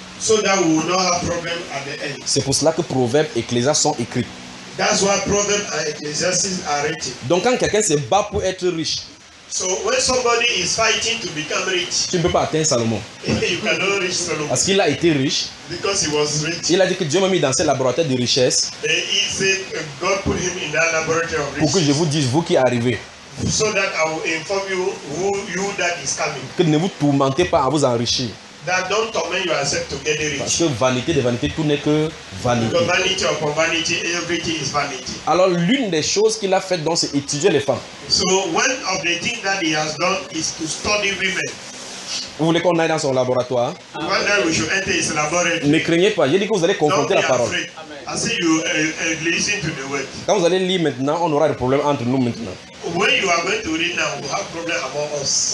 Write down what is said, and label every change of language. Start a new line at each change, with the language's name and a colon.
English: So that we will not have problems at the end.
French: C'est pour cela que Proverbes et Ecclésiastes sont écrits.
English: That's why Proverbs and Ecclesiastes are written.
French: Donc quand quelqu'un se bat pour être riche.
English: So when somebody is fighting to become rich.
French: Tu ne peux pas atteindre Salomon.
English: You cannot reach Solomon.
French: Parce qu'il a été riche.
English: Because he was rich.
French: Il a dit que Dieu m'a mis dans ce laboratoire de richesse.
English: And he said God put him in that laboratory of riches.
French: Pour que je vous dise vous qui arrivez.
English: So that I will inform you who you that is coming.
French: Que ne vous tourmentez pas à vous enrichir.
English: That don't torment yourself to get rich.
French: Parce que vanité de vanité, tout n'est que vanité.
English: Because vanity upon vanity, everything is vanity.
French: Alors l'une des choses qu'il a faites, donc, c'est étudier les femmes.
English: So one of the things that he has done is to study women.
French: Vous voulez qu'on aille dans son laboratoire?
English: One day we should enter his laboratory.
French: Ne craignez pas. J'ai dit que vous allez confronter la parole.
English: Amen. I see you listen to the word.
French: Quand vous allez lire maintenant, on aura des problèmes entre nous maintenant.
English: When you are going to read now, we have problems among us.